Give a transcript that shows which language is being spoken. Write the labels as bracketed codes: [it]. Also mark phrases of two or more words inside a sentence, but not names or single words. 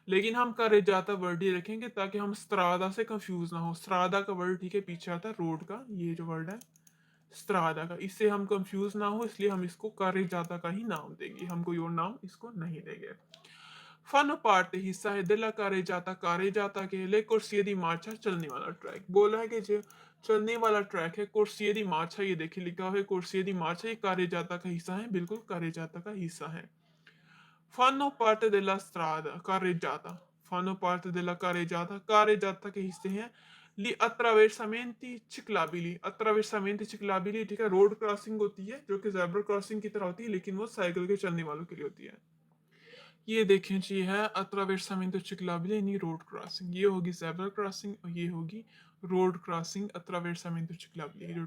[hi] लेकिन हम carreggiata वर्ड ही रखेंगे ताकि हम strada से कंफ्यूज ना हो। strada का वर्ड ठीक है पीछे आता है रोड का, ये जो वर्ड है strada का, इससे हम कंफ्यूज ना हो इसलिए हम इसको carreggiata का ही नाम देंगे, हम कोई और नाम इसको नहीं देंगे। [it] Fanno parte [hi] हिस्सा है [it] della carreggiata, carreggiata के ले corsia di marcia [hi] चलने वाला ट्रैक। बोला है कि जो चलने वाला ट्रैक है [it] corsia di marcia, [hi] ये देखिए लिखा हुआ है [it] corsia di marcia, [hi] ये carreggiata का हिस्सा है, बिल्कुल carreggiata का हिस्सा है। [it] Fanno parte della strada carreggiata, fanno parte della carreggiata, carreggiata [hi] के हिस्से हैं [it] gli attraversamenti ciclabili, attraversamenti ciclabili [hi] ठीक है, [en] road crossing [hi] होती है जो कि [en] zebra crossing [hi] की तरह होती है लेकिन वो साइकिल के चलने वालों के लिए होती है। ये देखें जी है [it] attraversamento ciclabile [hi] यानी [en] road crossing, [hi] ये होगी [en] zebra crossing [hi] और ये होगी [en] road crossing [it] attraversamento ciclabile।